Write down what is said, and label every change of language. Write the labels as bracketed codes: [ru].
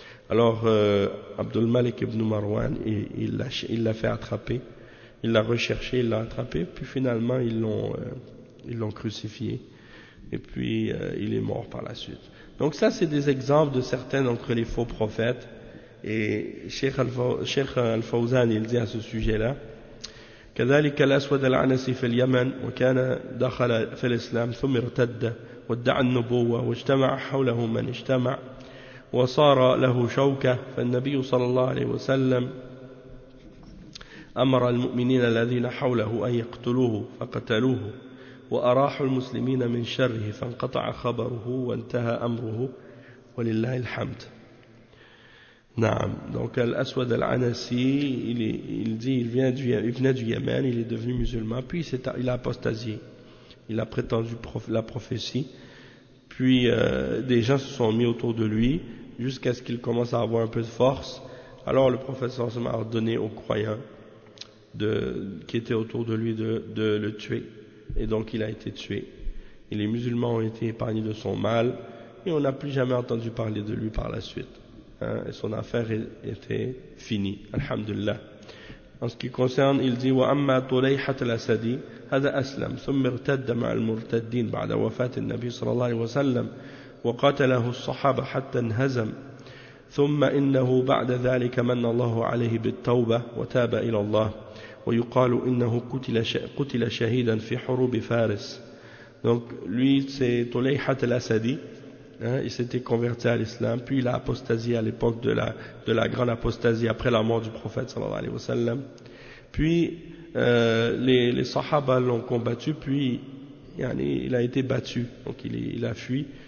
[fr] Alors Abdul Malik ibn Marwan, il l'a fait attraper, il l'a recherché, il l'a attrapé. Puis finalement, ils l'ont crucifié. Et puis il est mort par la suite. Donc ça, c'est des exemples de certains d'entre les faux prophètes. Et Cheikh Al-Fawzan, il dit à ce sujet-là, [ar] « كذلك الأسود العنسي في اليمن وكان دخل في الإسلام ثم ارتد وادعى النبوة واجتمع حوله من اجتمع وصار له شوكة فالنبي صلى الله عليه وسلم أمر المؤمنين الذين حوله أن يقتلوه فقتلوه وأراح المسلمين من شره فانقطع خبره وانتهى أمره ولله الحمد. نعم. [fr] Donc الأسود العنسي, il venait du Yémen, il est devenu musulman, puis il a apostasié, il a prétendu la prophétie, puis des gens se sont mis autour de lui jusqu'à ce qu'il commence à avoir un peu de force. Alors le prophète a ordonné aux croyants qui étaient autour de lui de le tuer. Et donc il a été tué. Et les musulmans ont été épargnés de son mal. Et on n'a plus jamais entendu parler de lui par la suite. Hein? Et son affaire était finie. [ar] Alhamdulillah. [fr] En ce qui concerne, il dit, [ar] وَأَمَّا طُلَيْحَةَ الْأَسَدِي هَذَا أَسْلَمْ ثُمِّ ارْتَدَّ مَعَ الْمُرْتَدِّينَ بَعْدَ وَفَاتِ النَّبِي صَلَى اللَّهِ وَسَلَّمْ وَقَتَلَهُ الصَّحَابَ حَتَّى انْهَزَمْ ثُمَّ إِنَّهُ بَعْدَ ذَلِكَ مَنَّ اللَّهُ عَلَيْهِ بِالتَّوْبَةِ وَتَابَ إِلَى اللَّهِ ويقال إنه قتل شهيدا في حروب فارس. [fr] Donc lui c'est Tolayhat al-Asadi, il s'était converti à l'islam, puis il a apostasié à l'époque de la grande apostasie après la mort du prophète sallallahu alayhi wa sallam. Puis les sahaba l'ont combattu, puis il a été battu, donc il a fui.